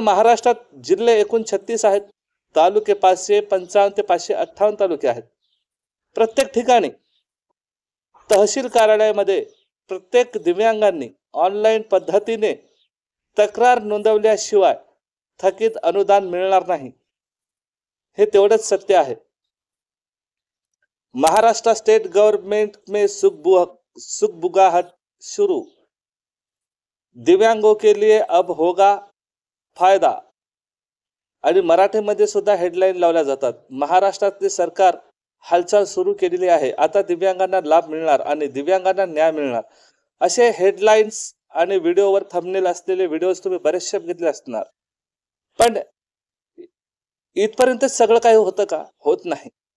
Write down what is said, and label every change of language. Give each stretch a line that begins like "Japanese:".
Marathi: महाराष्ट्रात जिल्हे एकूण 36 आहेत, तालुके 555 ते 558 तालुके आहेत. प्रत्येक ठिकाणी तहसील कार्यालयामध्ये प्रत्येक दिव्यांगांनी ऑनलाईन पद्धतीने तक्रार नोंदवल्याशिवाय थकीत अनुदान मिळणार नाही, हे तेवढंच सत्य आहे.
Hindi: महाराष्ट्र स्टेट गवर्नमेंट में सुगबुगाहट शुरू, दिव्यांगों के लिए अब होगा फायदा.
Marathi: आणि मराठीमध्ये सुद्धा हेडलाईन लावल्या जातात. महाराष्ट्रातले सरकार हालचाल सुरू केलेली आहे. आता दिव्यांगांना लाभ मिळणार आणि दिव्यांगांना न्याय मिळणार, असे हेडलाईन्स आणि व्हिडिओवर थंबनेल असलेले व्हिडिओज तुम्ही बरेचसे बघितले असणार. पण इथपर्यंत सगळं काही होतं का? होत नाही.